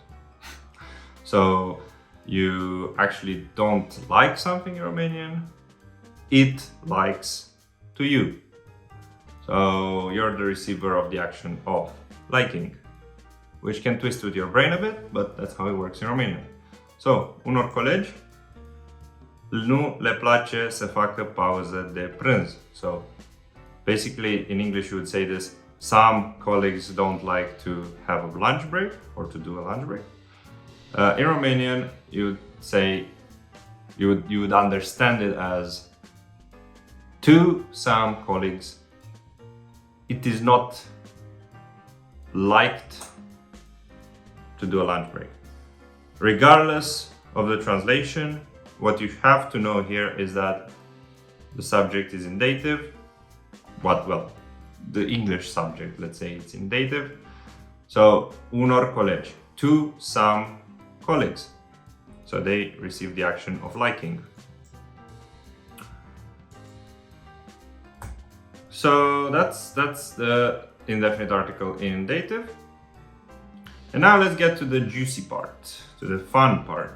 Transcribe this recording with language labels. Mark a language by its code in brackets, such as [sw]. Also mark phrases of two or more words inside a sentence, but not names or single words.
[en] So you actually don't like something in Romanian, it likes to you. So you're the receiver of the action of liking, which can twist with your brain a bit, but that's how it works in Romanian. So, [ro] unor colegi nu le place să facă pauză de prânz. [en] So, basically in English you would say this, some colleagues don't like to have a lunch break or to do a lunch break. In Romanian, you would say, you would understand it as, to some colleagues, it is not liked to do a lunch break. Regardless of the translation, what you have to know here is that the subject is in dative. Well, the English subject, let's say it's in dative. So, [ro] unor colegi, [en] to some colleagues. So they receive the action of liking. So that's the indefinite article in dative. And now let's get to the juicy part, to the fun part.